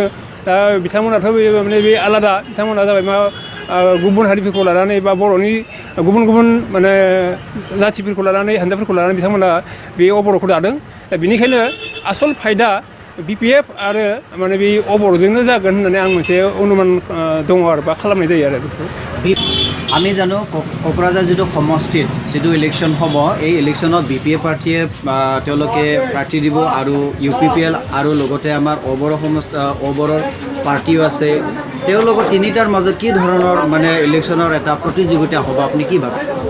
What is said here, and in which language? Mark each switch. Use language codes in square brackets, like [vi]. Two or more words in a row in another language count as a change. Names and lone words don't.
[brx] दा बिथांमोनाथ' माने बे आलादा बिथांमोना जाबाय मा गुबुन हारिफोरखौ लानानै बा बर'नि गुबुन गुबुन माने जाथिफोरखौ लानानै हान्जाफोरखौ लानानै बिथांमोना बे अबर'खौ दादों। दा बेनिखायनो आसल फाइदा BPF आरो माने बे अबर'जोंनो जागोन होननानै आं मोनसे अनुमान दङ आरो बा खालामनाय जायो आरो बेखौ। [as] আমি জানো কোকৰাঝাৰ যিটো সমষ্টিত যিটো ইলেকশ্যন হ'ব এই ইলেকশ্যনত BPF পাৰ্টিয়ে তেওঁলোকে প্ৰাৰ্থী দিব আৰু UPPL আৰু লগতে আমাৰ অবৰৰ পাৰ্টিও আছে। তেওঁলোকৰ তিনিটাৰ মাজত কি ধৰণৰ মানে ইলেকশ্যনৰ এটা প্ৰতিযোগিতা হ'ব আপুনি কি ভাবে?